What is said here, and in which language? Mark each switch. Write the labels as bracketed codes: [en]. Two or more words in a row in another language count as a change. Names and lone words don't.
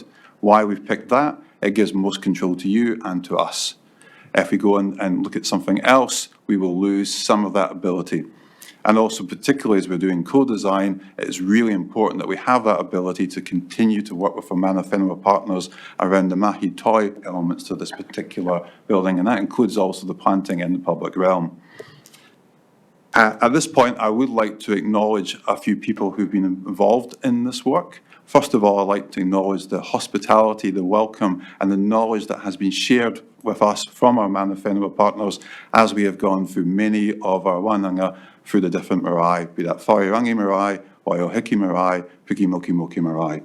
[en] Why we've picked that? It gives most control to you and to us. If we go and look at something else, we will lose some of that ability. And also, particularly as we're doing co-design, it's really important that we have that ability to continue to work with our [mi] Mana Whenua [en] partners around the [mi] mahi toi [en] elements to this particular building, and that includes also the planting in the public realm. At this point, I would like to acknowledge a few people who've been involved in this work. First of all, I'd like to acknowledge the hospitality, the welcome, and the knowledge that has been shared with us from our [mi] Mana Whenua [en] partners as we have gone through many of our wānanga through the different marae, be that Whairangi marae, Waiohiki marae, Pukimoki marae.